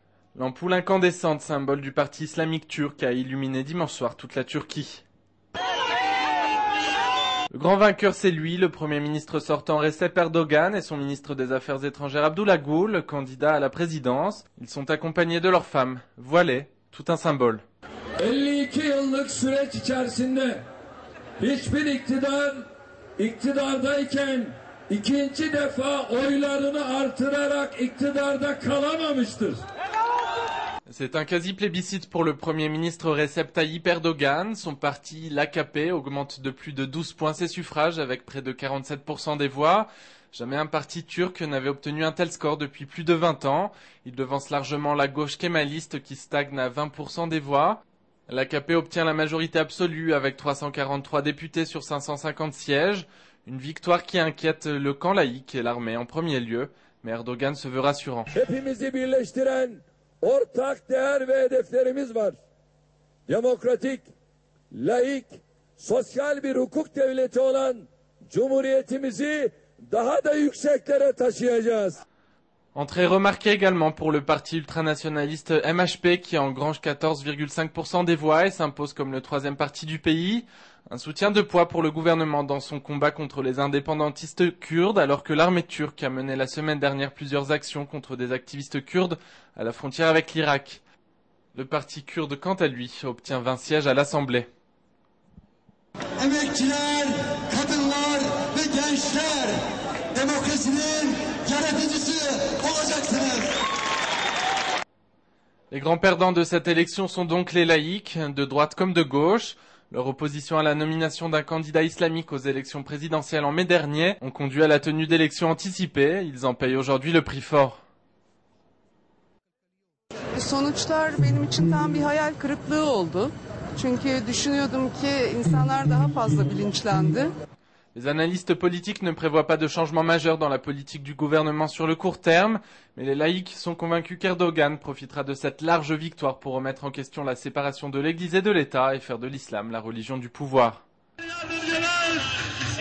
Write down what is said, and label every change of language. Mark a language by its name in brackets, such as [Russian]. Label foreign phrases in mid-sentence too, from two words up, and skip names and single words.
[French] L'ampoule incandescente, symbole du parti islamique turc, a illuminé dimanche soir toute la Turquie. Le grand vainqueur, c'est lui, le Premier ministre sortant Recep Erdogan et son ministre des Affaires étrangères Abdullah Gül, candidat à la présidence. Ils sont accompagnés de leurs femmes, voilées, tout un symbole. [Turkish] 52 yıllık süreç içerisinde hiçbir iktidardayken ikinci defa oylarını artırarak iktidarda kalamamıştır. [French] C'est un quasi-plébiscite pour le Premier ministre Recep Tayyip Erdogan. Son parti, l'AKP, augmente de plus de 12 points ses suffrages avec près de 47% des voix. Jamais un parti turc n'avait obtenu un tel score depuis plus de 20 ans. Il devance largement la gauche kémaliste qui stagne à 20% des voix. L'AKP obtient la majorité absolue avec 343 députés sur 550 sièges. Une victoire qui inquiète le camp laïque et l'armée en premier lieu. Mais Erdogan se veut rassurant. [Turkish] Ortak değer ve hedeflerimiz var. Demokratik, laik, sosyal bir hukuk devleti olan Cumhuriyetimizi daha da yükseklere taşıyacağız. [French] Entrée remarquée également pour le parti ultranationaliste MHP qui engrange 14,5% des voix et s'impose comme le troisième parti du pays. Un soutien de poids pour le gouvernement dans son combat contre les indépendantistes kurdes alors que l'armée turque a mené la semaine dernière plusieurs actions contre des activistes kurdes à la frontière avec l'Irak. Le parti kurde, quant à lui, obtient 20 sièges à l'Assemblée. [Turkish] Emekçiler, kadınlar ve gençler demokrasinin yaratıcısı olacaksınız. [French] Les grands perdants de cette élection sont donc les laïcs, de droite comme de gauche. Leur opposition à la nomination d'un candidat islamique aux élections présidentielles en mai dernier ont conduit à la tenue d'élections anticipées. Ils en payent aujourd'hui le prix fort. [Turkish] Sonuçlar benim için tam bir hayal kırıklığı oldu. Çünkü düşünüyordum ki insanlar daha fazla bilinçlendi. [French] Les analystes politiques ne prévoient pas de changement majeur dans la politique du gouvernement sur le court terme, mais les laïcs sont convaincus qu'Erdogan profitera de cette large victoire pour remettre en question la séparation de l'Église et de l'État et faire de l'islam la religion du pouvoir.